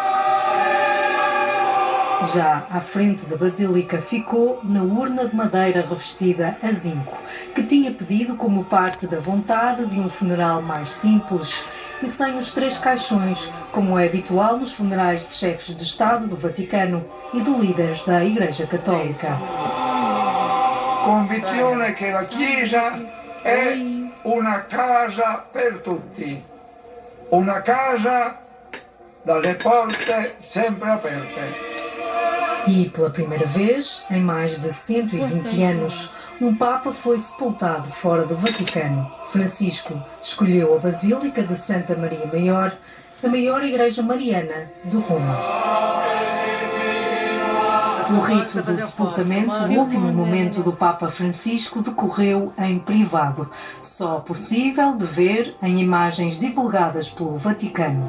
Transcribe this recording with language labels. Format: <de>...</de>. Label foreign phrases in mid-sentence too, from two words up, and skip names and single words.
<pt>Já à frente da Basílica ficou na urna de madeira revestida a zinco, que tinha pedido como parte da vontade de um funeral mais simples e sem os 3 caixões, como é habitual nos funerais de chefes de Estado do Vaticano e de líderes da Igreja Católica.</pt> <it>Convinzione che la Chiesa è una casa per tutti, una casa dalle porte sempre aperte.</it> <pt>E, pela primeira vez, em mais de 120 anos, um Papa foi sepultado fora do Vaticano. Francisco escolheu a Basílica de Santa Maria Maior, a maior igreja mariana de Roma. O rito do sepultamento, o último momento do Papa Francisco, decorreu em privado, só possível de ver em imagens divulgadas pelo Vaticano.</pt>